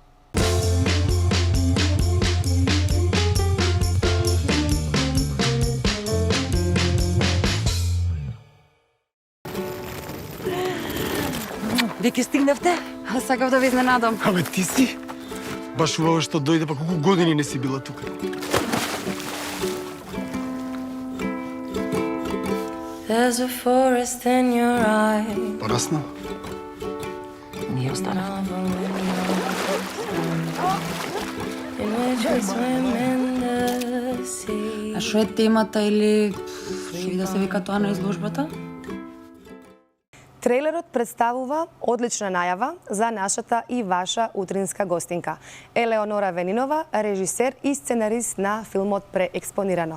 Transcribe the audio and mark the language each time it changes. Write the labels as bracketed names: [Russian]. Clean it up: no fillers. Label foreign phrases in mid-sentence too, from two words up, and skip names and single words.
[Macedonian] Веќе стигнавте? Сакав да ви изненадам. Абе, ти си? Баш убаво што дојде, па колку години не си била тука. [English] There's a forest in your eye. [Macedonian] Порасна? Ние останавме. [English] In which we swim in the sea. [Macedonian] А шо е темата или ќе ви да се вика тоа на изложбата? Трейлерот представува одлична најава за нашата и ваша утринска гостинка. Елеонора Венинова, режисер и сценарист на филмот Преекспонирано.